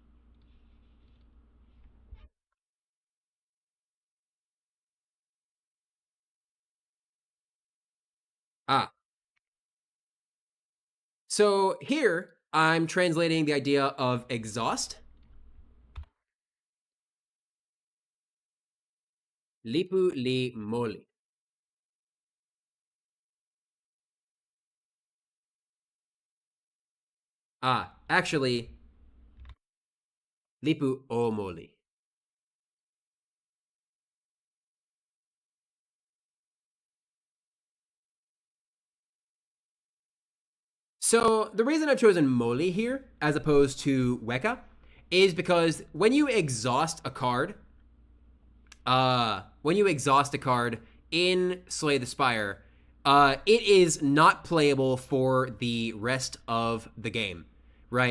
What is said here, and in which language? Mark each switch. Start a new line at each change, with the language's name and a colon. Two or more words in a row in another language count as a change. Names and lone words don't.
English: So here I'm translating the idea of exhaust.
Toki Pona: Lipu li moli.
English: Actually,
Toki Pona: lipu o moli.
English: So the reason I've chosen moli here as opposed to weka is because when you exhaust a card, in Slay the Spire, it is not playable for the rest of the game, right?